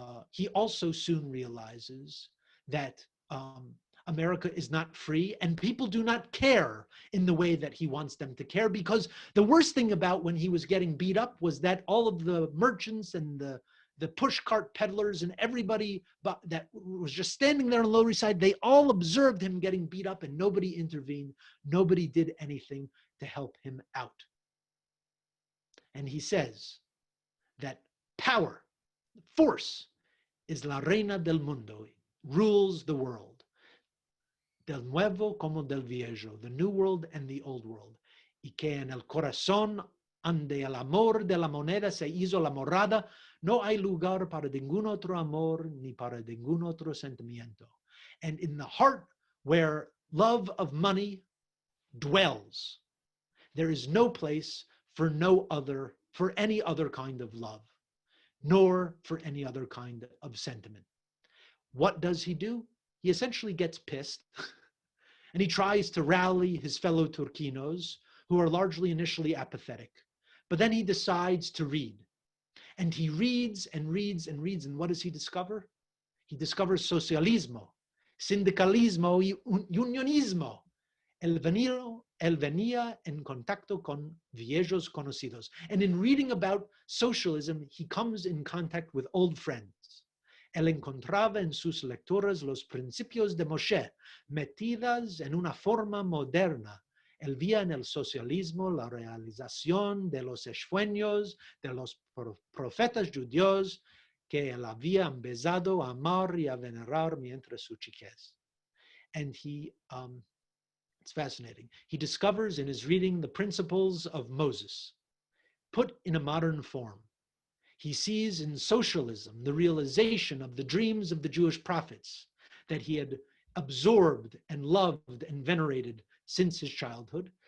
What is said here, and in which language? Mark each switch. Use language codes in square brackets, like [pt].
[en] he also soon realizes that America is not free and people do not care in the way that he wants them to care, because the worst thing about when he was getting beat up was that all of the merchants and the pushcart peddlers and everybody that was just standing there on the Lower East Side, they all observed him getting beat up and nobody intervened. Nobody did anything to help him out. And he says that power, force, is [lad] la reina del mundo, [en] rules the world. [lad] Del nuevo como del viejo, [en] the new world and the old world. [lad] Y que en el corazón ande el amor de la moneda se hizo la morada, no hay lugar para ningún otro amor ni para ningún otro sentimiento. [en] And in the heart where love of money dwells, there is no place for any other kind of love, nor for any other kind of sentiment. What does he do? He essentially gets pissed and he tries to rally his fellow Turquinos, who are largely initially apathetic. But then he decides to read. And he reads and reads and reads. And what does he discover? He discovers [lad] socialismo, sindicalismo y unionismo. Él venía en contacto con viejos conocidos. [en] And in reading about socialism, he comes in contact with old friends. [lad] Él encontraba en sus lecturas los principios de Moshe, metidas en una forma moderna. Él veía en el socialismo la realización de los sueños de los profetas judíos que él había empezado a amar y a venerar mientras su chiquez. [en] And he, it's fascinating. He discovers in his reading the principles of Moses, put in a modern form. He sees in socialism the realization of the dreams of the Jewish prophets that he had absorbed and loved and venerated since his childhood.